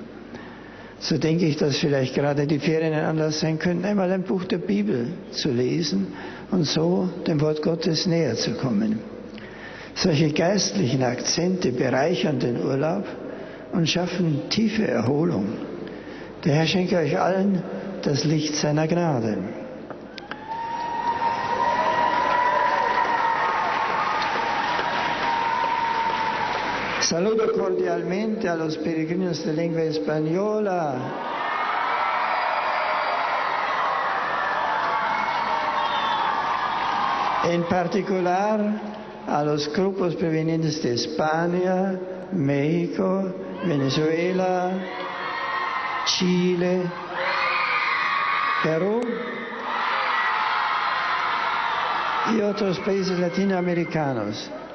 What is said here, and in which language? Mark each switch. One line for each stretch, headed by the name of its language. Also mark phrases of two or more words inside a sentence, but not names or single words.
German: So denke ich, dass vielleicht gerade die Ferien ein Anlass sein könnten, einmal ein Buch der Bibel zu lesen und so dem Wort Gottes näher zu kommen. Solche geistlichen Akzente bereichern den Urlaub und schaffen tiefe Erholung. Der Herr schenke euch allen das Licht seiner Gnade.
Spanish: Saluto cordialmente a los peregrinos de lengua española. En particular a los grupos provenientes de España, México, Venezuela, Chile, Perú y otros países latinoamericanos.